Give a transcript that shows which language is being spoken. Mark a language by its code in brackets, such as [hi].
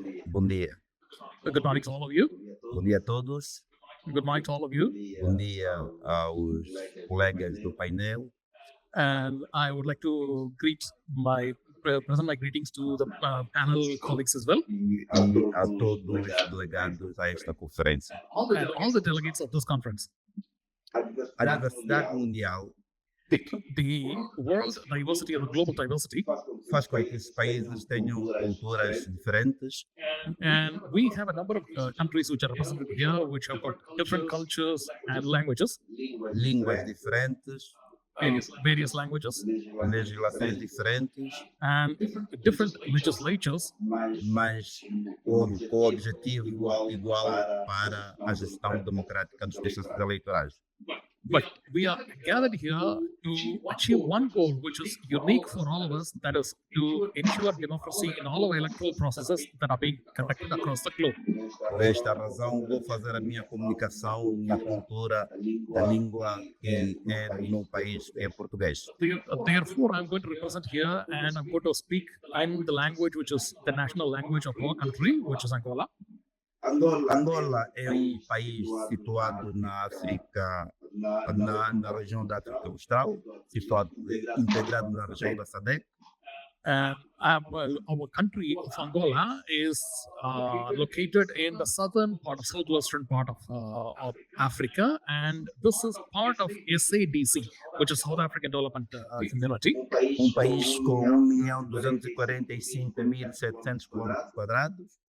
[pt] Bom dia. [en] Good morning to all of you. [pt] Bom dia a todos. [en] Good morning to all of you. [pt] Bom dia aos colegas do painel [en] And I would like to present my greetings to the panel colleagues as well, [pt] e a todos os delegados a esta conferência. [en] and all the delegates of this conference. [pt] A diversidade mundial [en] The world diversity or the global diversity, [pt] faz com que esses países tenham culturas diferentes, [en] and we have a number of countries which are represented here, which have got different cultures and languages, [pt] línguas diferentes, [en] various languages, [pt] legislações diferentes, [en] and different legislatures, [pt] mas com o objetivo igual para a gestão democrática dos processos eleitorais. [en] but we are gathered here to achieve one goal, which is unique for all of us, that is to ensure democracy in all of our electoral processes that are being conducted across the globe. [pt] Por esta razão, vou fazer a minha comunicação na cultura da língua que é do meu país, que é português. [en] Therefore, I'm going to represent here and I'm going to speak in the language which is the national language of our country, which is Angola. [pt] Angola é país situado na África, na região da África Austral, situado, integrado na região da SADC. [en] Our country of Angola is located in the southwestern part of Africa, and this is part of SADC, which is South African Development Community. [pt] País com 1.245.700 km².